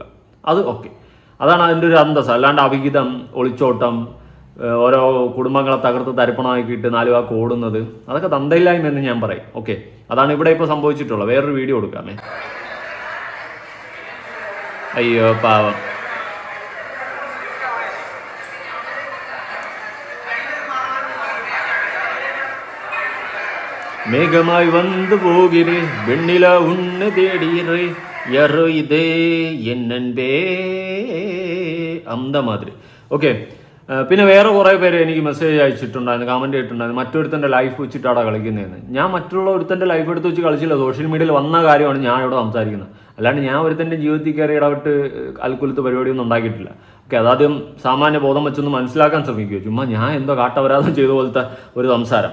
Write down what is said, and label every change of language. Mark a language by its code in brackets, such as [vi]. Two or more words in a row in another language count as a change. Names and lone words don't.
[ml] അത് ഓക്കെ, അതാണ് അതിൻ്റെ ഒരു അന്തസ്. അല്ലാണ്ട് അവിഹിതം, ഒളിച്ചോട്ടം, ഓരോ കുടുംബങ്ങളെ തകർത്ത് തരിപ്പണമാക്കിയിട്ട് 4 വാക്ക് ഓടുന്നത്, അതൊക്കെ തന്തയില്ലായ്മ എന്ന് ഞാൻ പറയും. ഓക്കെ, അതാണ് ഇവിടെ ഇപ്പോൾ സംഭവിച്ചിട്ടുള്ളത്. വേറൊരു വീഡിയോ കൊടുക്കാമേ. അയ്യോ പാവം. [ta] மேகமாய் வந்து போகிறே வெண்ணிலா உன்னை தேடுகிறே யாரோ இதே என் நண்பே, அந்த மாதிரி. [ml] ഓക്കെ, പിന്നെ വേറെ കുറേ പേര് എനിക്ക് മെസ്സേജ് അയച്ചിട്ടുണ്ടായിരുന്നു, കമൻറ്റ് ചെയ്തിട്ടുണ്ടായിരുന്നു, മറ്റൊരുത്തൻ്റെ ലൈഫ് വെച്ചിട്ടാണ് കളിക്കുന്നതെന്ന്. ഞാൻ മറ്റുള്ള ഒരുത്തൻ്റെ ലൈഫ് എടുത്ത് വെച്ച് കളിച്ചില്ല. [en] social mediayil [ml] വന്ന കാര്യമാണ് ഞാൻ ഇവിടെ സംസാരിക്കുന്നത്. അല്ലാണ്ട് ഞാൻ ഒരുത്തൻ്റെ ജീവിതത്തിൽ കയറി ഇടപെട്ട് അൽക്കുലത്ത് പരിപാടിയൊന്നും ഉണ്ടാക്കിയിട്ടില്ല. ഓക്കെ, അതാദ്യം സാമാന്യ ബോധം വെച്ചൊന്ന് മനസ്സിലാക്കാൻ ശ്രമിക്കുക. ചുമ്മാ ഞാൻ എന്തോ കാട്ടപരാധം ചെയ്ത പോലത്തെ ഒരു സംസാരം.